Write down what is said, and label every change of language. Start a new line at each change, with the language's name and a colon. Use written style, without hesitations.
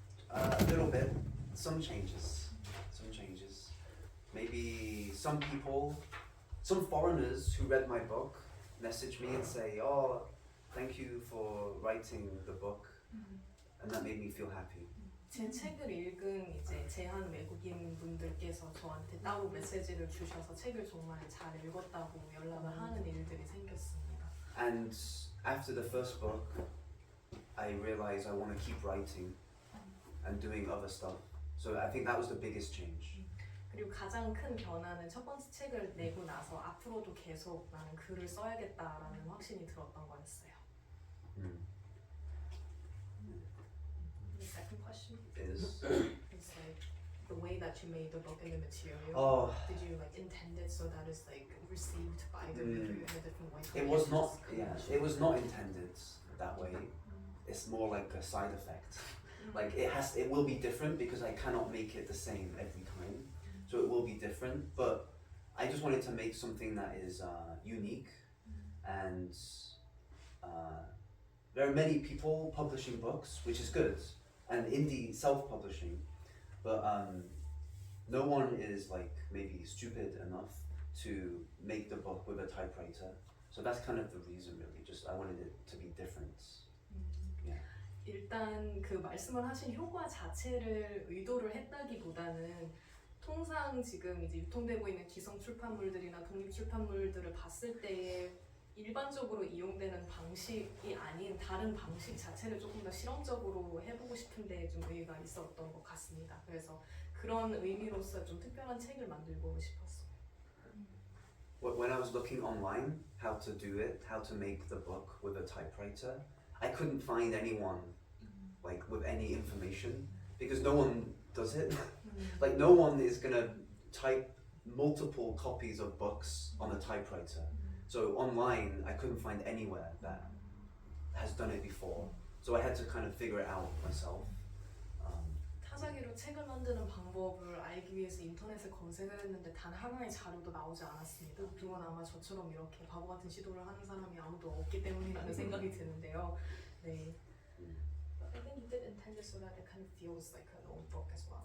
English: A little bit. Some changes. Some changes. Maybe some people, some foreigners who read my book message me and say, "Oh, thank you for writing the book," and that made me feel happy.
Korean: 제 책을 읽은 이제 제한 외국인 분들께서 저한테 따로 메시지를 주셔서 책을 정말 잘 읽었다고 연락을 하는 일들이 생겼습니다.
English: And after the first book, I realized I want to keep writing and doing other stuff. So I think that was the biggest change.
Korean: 그리고 가장 큰 변화는 첫 번째 책을 내고 나서 앞으로도 계속 나는 글을 써야겠다라는 확신이 들었던 거였어요.
English: The second question Is is like the way that you made the book and the material. oh, Did you like intend it so that it's like received by the reader in a different way? it was not. Yeah, it was not intended that way. It's more like a side effect. Like it will be different because I cannot make it the same every time. So it will be different, but I just wanted to make something that is unique, and there are many people publishing books, which is good, and indie self-publishing, but no one is like maybe stupid enough to make the book with a typewriter. So that's kind of the reason, really. Just I wanted it to be different.
Korean: 일단 그 말씀을 하신 효과 자체를 의도를 했다기보다는 통상 지금 이제 유통되고 있는 기성 출판물들이나 독립 출판물들을 봤을 때에 일반적으로 이용되는 방식이 아닌 다른 방식 자체를 조금 더 실험적으로 해보고 싶은데 좀 의의가 있었던 것 같습니다. 그래서 그런 의미로서 좀 특별한 책을 만들고 싶었어요.
English: When I was looking online how to do it, how to make the book with a typewriter, I couldn't find anyone like with any information because no one does it. Like no one is gonna type multiple copies of books on a typewriter. So online I couldn't find anywhere that has done it before. So I had to kind of figure it out myself.
Korean: 타자기로 책을 만드는 방법을 알기 위해서 인터넷에 검색을 했는데 단 하나의 자료도 나오지 않았습니다. 그건 아마 저처럼 이렇게 바보 같은 시도를 하는 사람이 아무도 없기 때문이라는 생각이 드는데요. 네.
English: But I think you did intend it so that it kind of feels like an old book as well.